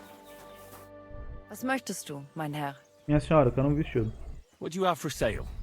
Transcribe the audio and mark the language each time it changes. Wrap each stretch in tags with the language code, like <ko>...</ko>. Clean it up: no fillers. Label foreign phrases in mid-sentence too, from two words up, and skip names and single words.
<de>Was möchtest du, mein Herr?</de> <pt>Minha senhora, eu quero um vestido.</pt> <en>What do you have for sale?</en>